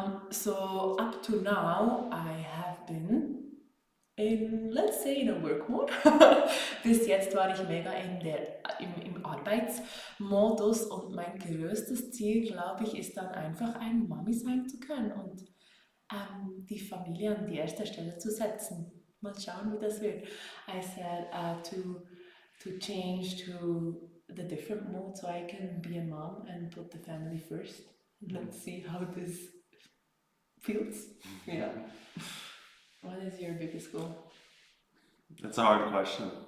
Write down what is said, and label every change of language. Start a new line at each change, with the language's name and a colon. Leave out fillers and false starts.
English: So up to now, I have been in, let's say, in a work mode.
German: Bis jetzt war ich mega im Arbeitsmodus und mein größtes Ziel, glaube ich, ist dann einfach ein Mami sein zu können und die Familie an die erste Stelle zu setzen. Mal schauen, wie das wird.
English: I said to change to the different mode so I can be a mom and put the family first. Let's see how this feels. Yeah. What is your biggest goal? It's a hard question.